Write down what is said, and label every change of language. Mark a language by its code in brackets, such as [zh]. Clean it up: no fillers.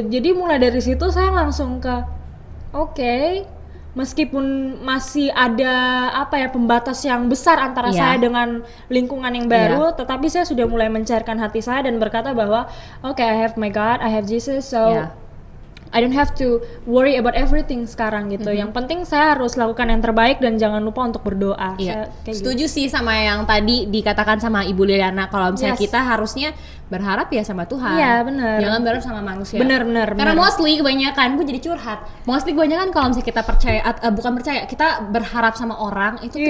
[id] Jadi mulai dari situ saya langsung ke oke, meskipun masih ada pembatas yang besar antara Iya. saya dengan lingkungan yang baru, tetapi saya sudah mulai mencairkan hati saya dan berkata bahwa oke, [en] I have my God, I have Jesus, so [id] Iya. [en] I don't have to worry about everything [id] sekarang gitu. Yang penting saya harus lakukan yang terbaik dan jangan lupa untuk berdoa. Iya, Saya kayak setuju sih sama yang tadi dikatakan sama Ibu Liliana, kalau misalnya [en] Yes. [id] kita harusnya berharap ya sama Tuhan. Iya, benar. Jangan berharap sama manusia. Benar. Karena mostly kebanyakan, gue jadi curhat. Mostly kebanyakan kalau misalnya kita percaya, bukan percaya, kita berharap sama orang itu kita